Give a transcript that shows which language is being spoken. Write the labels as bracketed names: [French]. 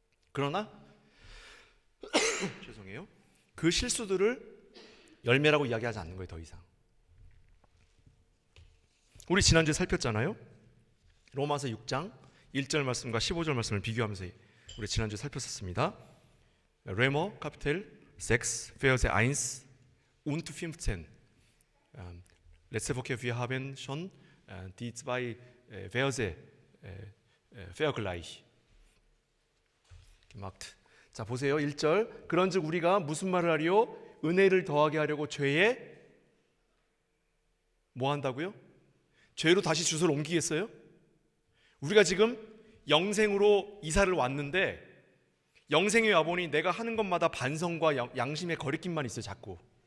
[Korean] 그러나 죄송해요. 그 실수들을 열매라고 이야기하지 않는 거예요. 더 이상. 우리 지난주에 살폈잖아요. 로마서 6장 1절 말씀과 15절 말씀을 비교하면서 우리 지난주에 살폈었습니다. [German] Römer Kapitel 6 Verse 1 und 15. Letzte Woche wir haben schon die zwei Verse vergleich gemacht. [Korean] 자, 보세요. 1절. 그런즉 우리가 무슨 말을 하리요? 은혜를 더하게 하려고 죄에 뭐 한다고요? 죄로 다시 주소를 옮기겠어요? 우리가 지금 영생으로 이사를 왔는데 영생에 와보니 내가 하는 것마다 반성과 양심의 거리낌만 있어요. 자꾸.